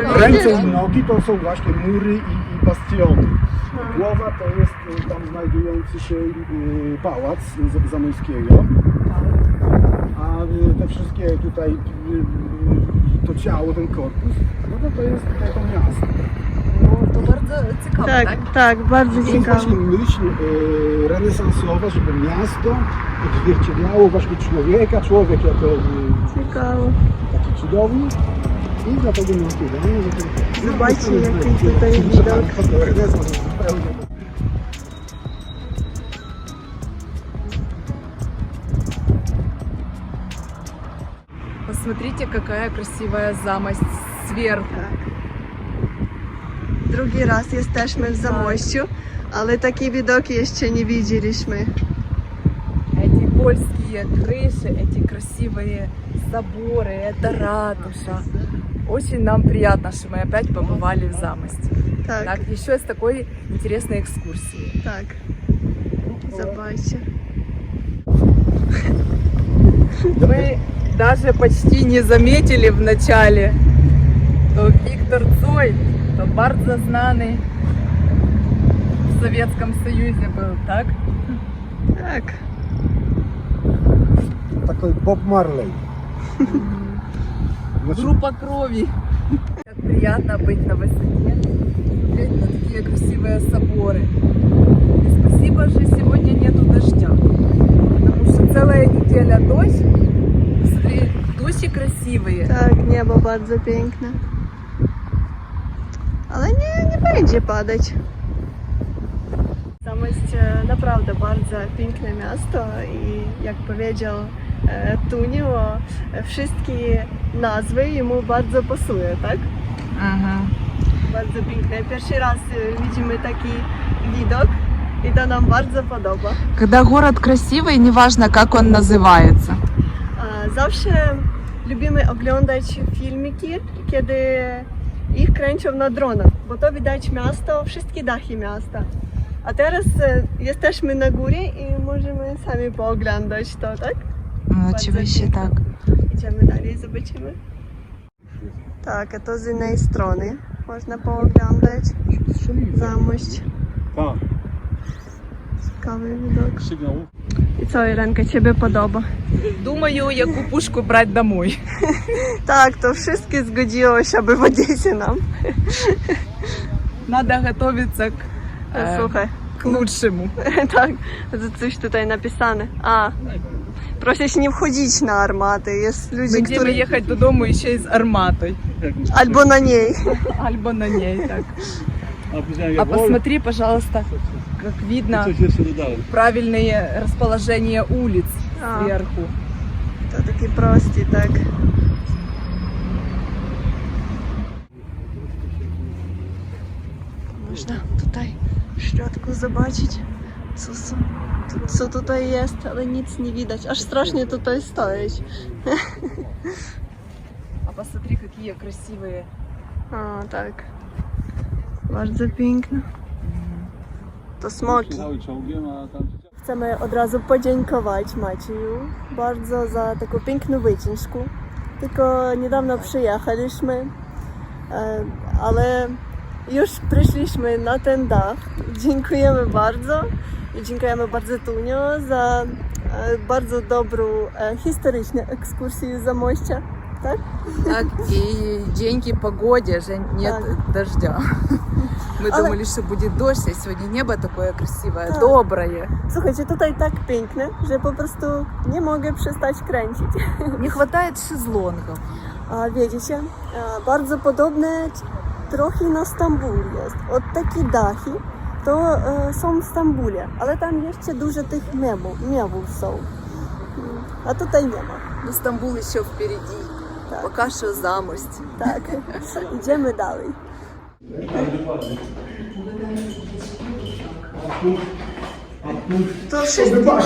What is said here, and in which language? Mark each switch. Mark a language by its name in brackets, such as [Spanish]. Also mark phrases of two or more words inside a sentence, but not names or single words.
[Polish] Ręce i nogi to są właśnie mury i bastiony. Głowa to jest tam znajdujący się pałac Zamojskiego. A te wszystkie tutaj, to ciało, ten korpus, no to jest to miasto. Ну, то bardzo ciekawe, tak? Tak, tak, bardzo To jest ciekawe. właśnie myśl renesansowa, żeby miasto odzwierciedlało właśnie człowieka, człowiek jako Ciekawe. taki cudowny i dlatego miasto idealne. Zobaczcie, jaki tutaj widok. Renesans zupełnie. [Russian] Посмотрите, какая красивая замость сверху. [Polish] Tak. Drugi raz jesteśmy w Zamościu, ale takie widoki jeszcze nie widzieliśmy. [Russian] Эти польские крыши, эти красивые соборы, это ратуша. Очень нам приятно, что мы опять побывали в Замости. [Polish] Tak, [Russian] Так, еще с такой интересной экскурсией. [Polish] tak. Zobaczcie. [Russian] Мы даже почти не заметили в начале, что Виктор Цой Толстой, [Polish] то bardzo znany w Sowieckim [Russian] Союзе był, tak? [Polish] Tak. [Russian] Такой Боб Марлей. Значит, Группа крови. Как приятно быть на высоте, смотреть на такие красивые соборы. И спасибо же сегодня нету дождя, потому что целая неделя дождь. Смотри, дожди красивые. [Polish] Tak, niebo bardzo piękne. Ale nie będzie padać. Zamość naprawdę bardzo piękne miasto i jak powiedział Tunio, wszystkie nazwy jemu bardzo pasuje, tak? [Russian] Ага. [Polish] Bardzo piękne. Pierwszy raz widzimy taki widok i to nam bardzo podoba. [Russian] Когда город красивый, неважно, как он называется. [Polish] Zawsze lubimy oglądać filmiki, kiedy ich kręcą na dronach, bo to widać miasto, wszystkie dachy miasta. A teraz jesteśmy na górze i możemy sami pooglądać to, tak? No, oczywiście oczywiście tak. Idziemy dalej, zobaczymy. Tak, a to z innej strony można pooglądać zamość. tak, Ciekawy widok. sygnał. I co, Irenka, ciebie podoba? [Ukrainian] Думаю, яку пушку брать домой. [Polish] Tak, to wszystkie zgodziło się, aby w Odessie nam. [Russian] Надо готовиться [Polish] Słuchaj. [Russian] к лучшему. [Polish] Tak, to coś tutaj napisane. Prosisz nie wchodzić na armatę. Jest ludzie, Będziemy którzy... jechać do domu jeszcze z armatą. Albo na niej. [Russian] Альбо на ней, так. [Polish] A [Russian] А посмотри, пожалуйста, как видно правильное расположение улиц А. сверху. [Polish] To takie proste, tak. Można tutaj w środku zobaczyć, co tutaj jest, ale nic nie widać. Aż strasznie tutaj stoić. [Russian] А посмотри, какие красивые. [Polish] O, tak. Bardzo piękne. To smoki. Chcemy od razu podziękować Macieju bardzo za taką piękną wycieczkę. Tylko niedawno przyjechaliśmy, ale już przyszliśmy na ten dach. Dziękujemy bardzo i dziękujemy bardzo Tunio za bardzo dobrą historyczną ekskursję Zamościa. Tak? [Russian] Так, и dzięki погоде же нет Так. дождя. Мы [Ukrainian] Але- [Russian] думали, что будет дождь, а сегодня небо такое красивое, Так. доброе. [Polish] Słuchajcie, tutaj tak piękne, że po prostu nie mogę przestać kręcić. [Russian] Не хватает шезлонгов. [Polish] A wiecie, bardzo podobne trochę na Stambul jest. Od takie dachy to są w Stambule, ale tam jeszcze dużo tych mewów są. A tutaj nie ma. [Russian] Но Стамбул еще впереди. Так. Пока что Замость. [Polish] Tak, idziemy dalej. To wszystko.